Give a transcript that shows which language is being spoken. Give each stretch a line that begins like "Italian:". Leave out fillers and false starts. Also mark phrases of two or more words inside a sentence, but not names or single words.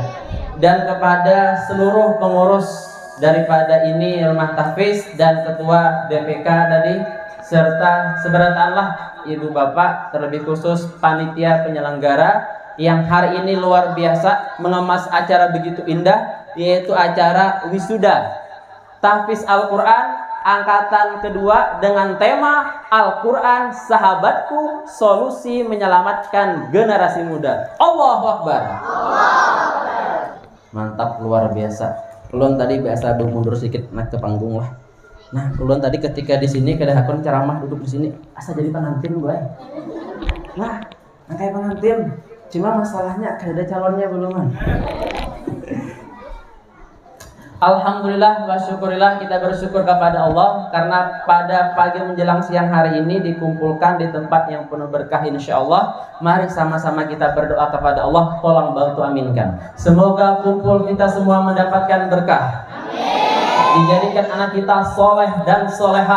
Indonesian: Dan kepada seluruh pengurus daripada ini Rumah Tahfiz dan ketua DPK tadi, serta seberantanlah Ibu Bapak, terlebih khusus panitia penyelenggara yang hari ini luar biasa mengemas acara begitu indah, yaitu acara wisuda Tahfiz Al-Quran angkatan kedua dengan tema Al-Quran Sahabatku, Solusi Menyelamatkan Generasi Muda.
Arabic: الله أكبر.
Indonesian: Mantap, luar biasa.
Banjar: Ulun tadi biasa mundur sedikit naik ke panggung lah. Nah, ulun tadi ketika di sini kada hakon ceramah duduk di sini, asa jadi pengantin gue.
Indonesian: Nah, kayak pengantin.
Banjar: Cuma masalahnya kada ada calonnya belum.
Arabic: الحمد لله والشكر لله,
Indonesian: kita bersyukur kepada Allah karena pada pagi menjelang siang hari ini dikumpulkan di tempat yang penuh berkah insyaallah. Mari sama-sama kita berdoa kepada Allah, tolong bantu aminkan. Semoga kumpul kita semua mendapatkan berkah. Amin. Dijadikan anak kita soleh dan solehah.